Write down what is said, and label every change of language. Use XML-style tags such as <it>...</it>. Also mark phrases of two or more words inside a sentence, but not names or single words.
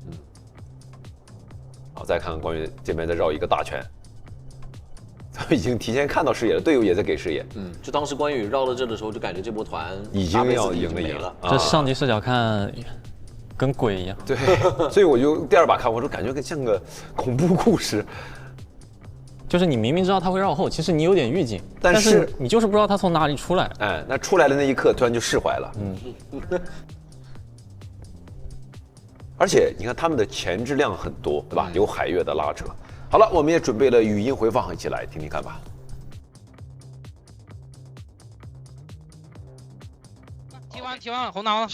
<zh>好，再看看關羽這邊再繞一個大圈，已經提前看到視野了，隊友也在給視野。就當時關羽繞到這的時候，就感覺這波團已經要贏了。這上級視角看，跟鬼一樣。對，所以我就第2把看，我就感覺像個恐怖故事。就是你明明知道他會繞後，其實你有點預警，但是你就是不知道他從哪裡出來。哎，那出來的那一刻突然就釋懷了。而且你看他們的前置量很多，對吧？有海月的拉扯。好了，我們也準備了語音回放，一起來聽聽看吧。踢完了，紅拿了，</zh>